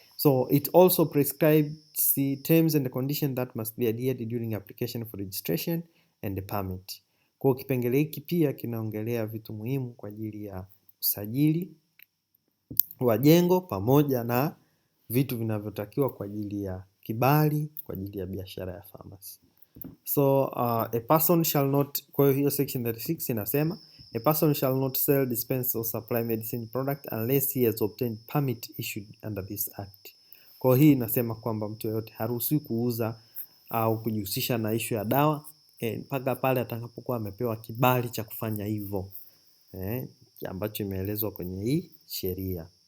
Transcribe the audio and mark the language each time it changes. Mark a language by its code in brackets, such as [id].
[en] So it also prescribes the terms and the conditions that must be adhered during application for registration and the permit. [sw] Kwa kipengele hiki pia kinaongelea vitu muhimu kwa ajili ya usajili wa jengo pamoja na vitu vinavyotakiwa kwa ajili ya kibali kwa ajili ya biashara ya pharmacy. [en] So a person shall not, [sw] kwa hiyo section 36 inasema [en] a person shall not sell, dispense or supply medicine product unless he has obtained permit issued under this act. [sw] Kwa hii inasema kwamba mtu yeyote haruhusiwi kuuza au kujihusisha na issue ya dawa mpaka pale atakapokuwa amepewa kibali cha kufanya hivyo, ambacho imeelezwa kwenye hii sheria.